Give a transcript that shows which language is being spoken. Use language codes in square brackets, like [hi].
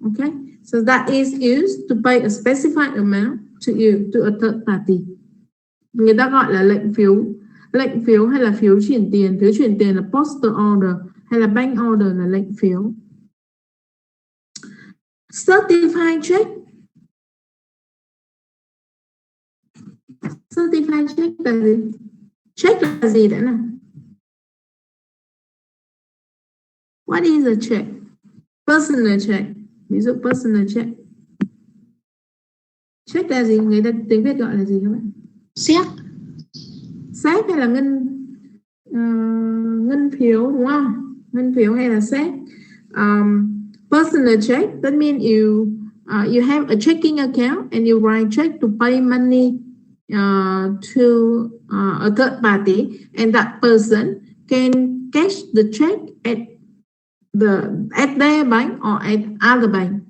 [en] Okay, so that is used to pay a specified amount to you, to a third party. [vi] Người ta gọi là lệnh phiếu hay là phiếu chuyển tiền. Phiếu chuyển tiền là postal order, hay là bank order là lệnh phiếu. [en] Certified check. [vi] Certified check là gì? Check là gì đã nào? [en] What is a check? Personal check. [vi] Ví dụ [en] personal check. [vi] Check là gì? Người ta tiếng Việt gọi là gì các bạn? Séc. Séc hay là ngân phiếu đúng không? Ngân phiếu hay là séc. [en] Personal check, that means you have a checking account and you write check to pay money to a third party, and that person can cash the check at their bank or at other bank.